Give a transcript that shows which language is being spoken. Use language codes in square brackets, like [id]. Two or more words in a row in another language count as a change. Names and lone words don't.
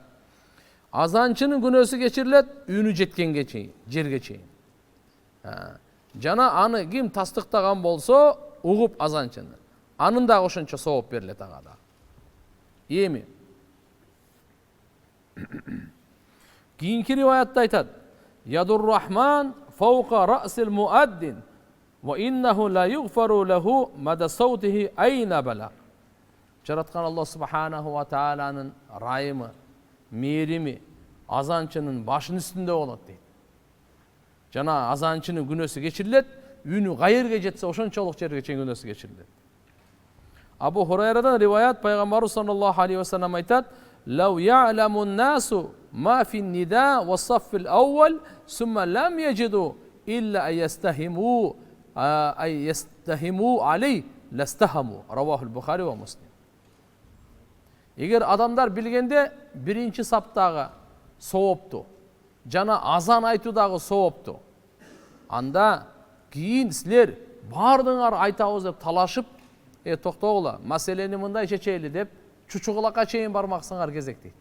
[ky] Азанчынын күнөөсү кечирилет үнү жеткенге чейин, жерге чейин. Жана аны ким тастыктаган болсо, угуп азанчыны. Анын да ошончо сооп берилет ага да. Эми кийинки риваятта айтат: [ar] "يدور الرحمن فوق رأس المؤذن وإنه ليغفر له مدى صوته أين بلغ." [ky] Жараткан [ar] الله سبحانه وتعالى [ky] райымы, мээрими азанчынын башынын үстүндө болот дейт. Жана азанчынын күнөөсү кечирилет, үнү кайерге жетсе ошончолук жерге чейин күнөөсү кечирилет. [ar] Абу Хурайрадан риваят, пайгамбарыбыз صلى الله عليه وسلم айтат: "لو يعلم الناس ما في النداء والصف الأول، ثم لم يجدوا إلا يستهموا عليه لاستهموا." رواه البخاري ومسلم. [ky] Эгер адамдар билгенде биринчи саптагы соопту жана азан айтуудагы соопту, анда кийин силер бардыңар айтабыз деп талашып, токтогула, маселени мындай чечели деп чучугулакка чейин бармаксыңар кезек дейт.